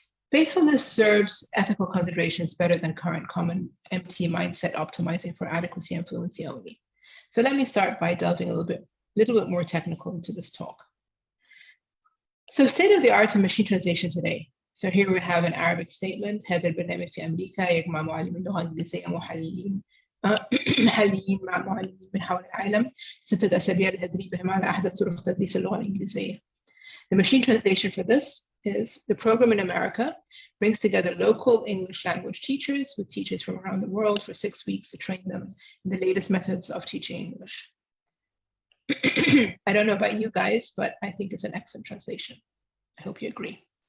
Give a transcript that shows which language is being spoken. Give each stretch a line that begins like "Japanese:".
English: Faithfulness serves ethical considerations better than current common MT mindset optimizing for adequacy and fluency only. So let me start by delving a little bit more technical into this talk. So state of the art in machine translation today. So here we have an Arabic statement.
Arabic: هذا البرنامج في أمريكا يجمع معلمي اللغة الإنجليزية محللين محليين مع معلمين من حول العالم 6 أسابيع لتدريبهم على أحدث طرق تدريس اللغة الإنجليزية.
English: The machine translation for this is the program in America brings together local English language teachers with teachers from around the world for 6 weeks to train them in the latest methods of teaching English. I don't know about you guys, but I think it's an excellent translation. I hope you agree.